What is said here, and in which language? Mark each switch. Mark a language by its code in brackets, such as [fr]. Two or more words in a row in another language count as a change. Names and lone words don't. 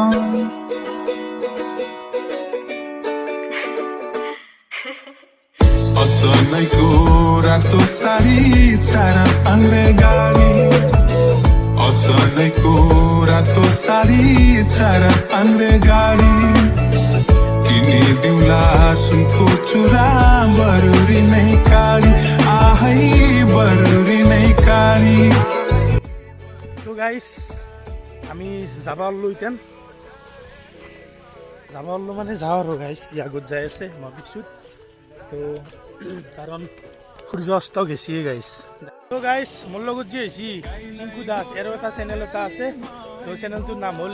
[ne] असलैको रातो साडी चारा पाङ्रे गाडी असलैको रातो साडी चारा पाङ्रे गाडी किनिदिउँला सुनको चुरा बरुरी नै काडी आहै बरुरी नै काडी [as] তো গাইছ আমি যাব ওলালোঁ এতিয়া মানে যাওঁ আৰু গাইছ আগত যাই আছে মহাবিশ্ৰুত তো কাৰণ সূৰ্য অস্ত গেছিয়ে গাইছ তো গাইছ মোৰ লগত যে আহিছি টিংকু দাস এৰো এটা চেনেল এটা আছে তো চেনেলটোৰ নাম হ'ল